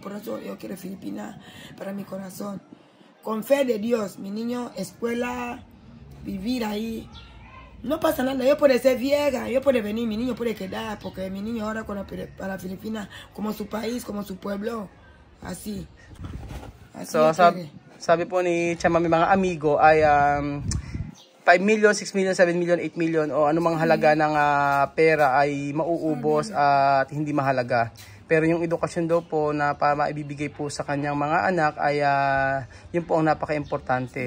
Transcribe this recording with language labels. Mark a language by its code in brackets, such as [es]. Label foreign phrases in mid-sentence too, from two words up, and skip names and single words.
[es] Por eso yo quiero Filipinas para mi corazón. Con fe de Dios, mi niño, escuela, vivir ahí. No pasa nada, yo puedo ser vieja, yo puedo venir, mi niño puede quedar, porque mi niño ahora para Filipinas, como su país, como su pueblo, así. [tl] So, sabi po ni Chama, may mga amigo ay 5 million, 6 million, 7 million, 8 million o anumang halaga ng pera ay mauubos at hindi mahalaga. Pero yung edukasyon daw po na maibibigay po sa kanyang mga anak ay yun po ang napaka-importante.